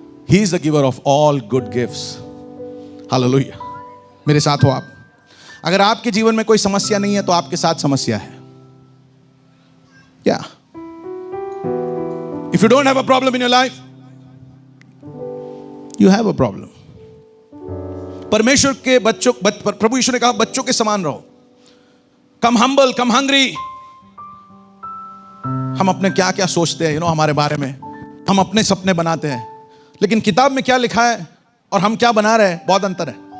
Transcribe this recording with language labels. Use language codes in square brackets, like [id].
[en] He is the giver of all good gifts. [hi] Hallelujah. मेरे साथ हो आप। अगर आपके जीवन में कोई समस्या नहीं है तो आपके साथ समस्या है क्या? [en] If you don't have a problem in your life, you have a problem. [hi] परमेश्वर के बच्चों, प्रभु यीशु ने कहा, बच्चों के समान रहो। [en] Come humble, come hungry. [hi] हम अपने क्या क्या सोचते हैं हमारे बारे में, हम अपने सपने बनाते हैं, लेकिन किताब में क्या लिखा है और हम क्या बना रहे हैं, बहुत अंतर है।